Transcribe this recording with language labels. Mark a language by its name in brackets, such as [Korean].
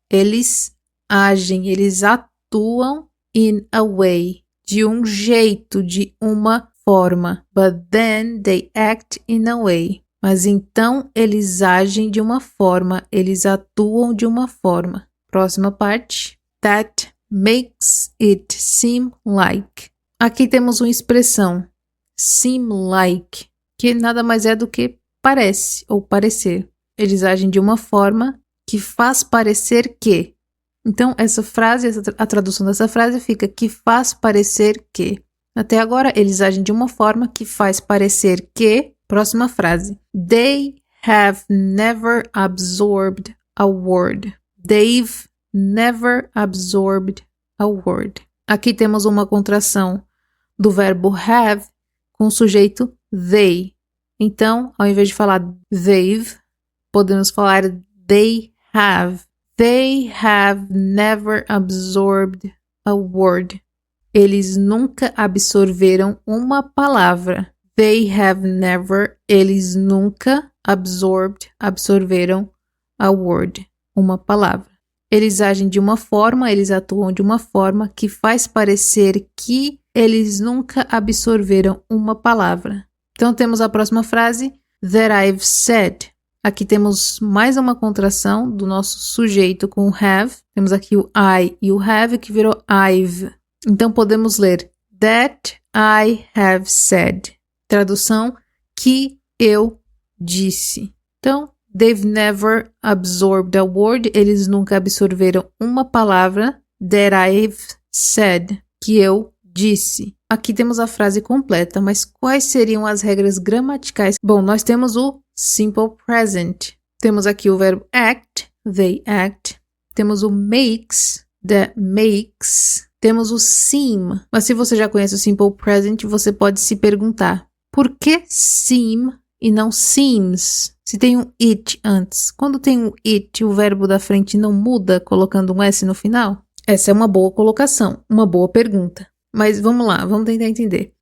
[Portuguese] Eles agem, eles atuam [English] in a way. [Portuguese] De um jeito, de uma forma. [English] But then they act in a way. [Portuguese] Mas então eles agem de uma forma, eles atuam de uma forma. Próxima parte. [English] That makes it seem like. [Portuguese] Aqui temos uma expressão, seem like, que nada mais é do que parece ou parecer. Eles agem de uma forma que faz parecer que. Então, essa frase, a tradução dessa frase fica que faz parecer que. Até agora, eles agem de uma forma que faz parecer que. Próxima frase. [English] They have never absorbed a word. They've never absorbed a word. [Portuguese] Aqui temos uma contração do verbo have com o sujeito they. Então, ao invés de falar they've, podemos falar [English] they have. They have never absorbed a word. [Portuguese] Eles nunca absorveram uma palavra. [English] They have never, [Portuguese] eles nunca absorveram [English] a word, [Portuguese] uma palavra. Eles agem de uma forma, eles atuam de uma forma que faz parecer que eles nunca absorveram uma palavra. Então temos a próxima frase, [English] that I've said. [Portuguese] Aqui temos mais uma contração do nosso sujeito com o have. Temos aqui o I e o have que virou I've. Então podemos ler [English] that I have said. [Portuguese] Tradução, que eu disse. Então, [English] they've never absorbed a word. [Portuguese] Eles nunca absorveram uma palavra. [English] That I've said. [Portuguese] Que eu disse. Aqui temos a frase completa, mas quais seriam as regras gramaticais? Bom, nós temos o simple present. Temos aqui o verbo act, they act. Temos o makes, that makes. Temos o seem. Mas se você já conhece o simple present, você pode se perguntar, por que seem e não seems? Se tem um it antes. Quando tem um it, o verbo da frente não muda colocando um S no final? Essa é uma boa colocação, uma boa pergunta. Mas vamos lá, vamos tentar entender.